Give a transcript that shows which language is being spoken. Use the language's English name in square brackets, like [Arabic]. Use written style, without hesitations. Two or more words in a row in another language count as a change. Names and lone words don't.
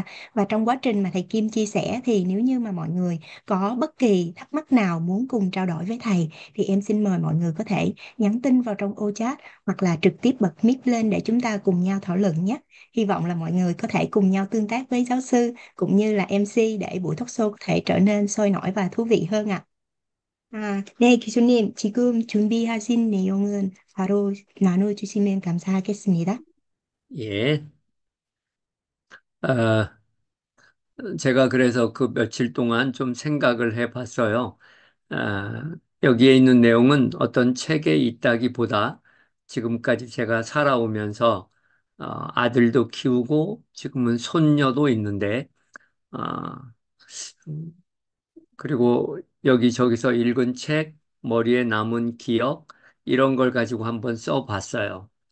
[Vietnamese] Và trong quá trình mà thầy Kim chia sẻ thì nếu như mà mọi người có bất kỳ thắc mắc nào muốn cùng trao đổi với thầy thì em xin mời mọi người có thể nhắn tin vào trong ô chat hoặc là trực tiếp bật mic lên để chúng ta cùng nhau thảo luận nhé. Hy vọng là mọi người có thể cùng nhau tương tác với giáo sư cũng như là MC để buổi talk show có thể trở nên sôi nổi và thú vị hơn ạ. [Korean] 네, 교수님, 지금 준비하신 내용은 바로 나눠주시면 감사하겠습니다. 예. 어, 제가 그래서 그 며칠 동안 좀 생각을 해 봤어요. 여기에 있는 내용은 어떤 책에 있다기보다 지금까지 제가 살아오면서 아들도 키우고 지금은 손녀도 있는데, 어, 그리고 여기저기서 읽은 책, 머리에 남은 기억, 이런 걸 가지고 한번 써봤어요.